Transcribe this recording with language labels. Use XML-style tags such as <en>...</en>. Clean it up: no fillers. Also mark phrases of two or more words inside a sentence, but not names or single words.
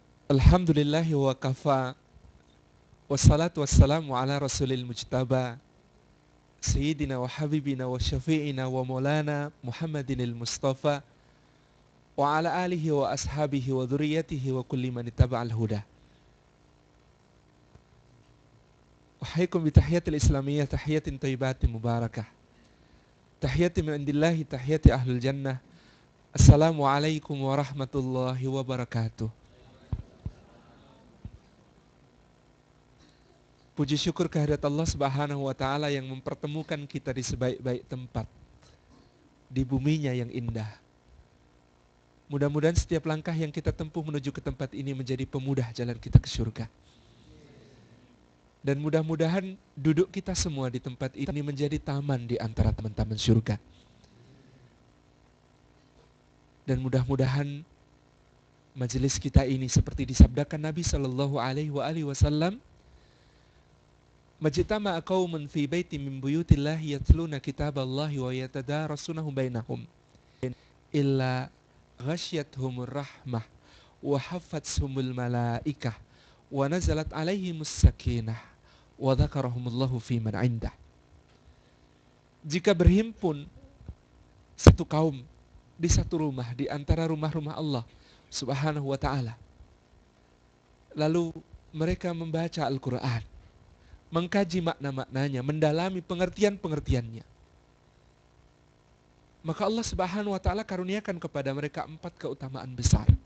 <ar>الحمد لله وكفى والصلاة والسلام على رسول المجتبى سيدنا وحبيبنا وشفيعنا ومولانا محمد المصطفى وعلى آله وأصحابه وذريته وكل من اتبع الهدى. أحييكم بتحية الإسلامية تحية طيبة مباركة. تحية من عند الله, تحية أهل الجنة. السلام عليكم ورحمة الله وبركاته.</ar> <id>Puji syukur kehadirat Allah</id> <ar>سبحانه وتعالى</ar> <id>yang mempertemukan kita di sebaik-baik tempat, di buminya yang indah. Mudah-mudahan setiap langkah yang kita tempuh menuju ke tempat ini menjadi pemudah jalan kita ke surga. Dan mudah-mudahan duduk kita semua di tempat ini menjadi taman di antara teman-teman surga. Dan mudah-mudahan majelis kita ini seperti disabdakan Nabi</id> <ar>صلى الله عليه وسلم ما اجتمع قوم في بيت من بيوت الله يتلون كتاب الله ويتدارسونه بينهم إلا غشيتهم الرحمة وحفتهم الملائكة ونزلت عليهم السكينة وذكرهم الله فيمن عنده.</ar> <id>Jika berhimpun satu kaum di satu rumah di antara rumah-rumah Allah</id> <ar>سبحانه وتعالى,</ar> <id>lalu mereka membaca Al-Qur'an, mengkaji makna-maknanya, mendalami pengertian-pengertiannya, maka Allah</id> <ar>سبحانه وتعالى</ar> <id>karuniakan kepada mereka 4 keutamaan besar.</id>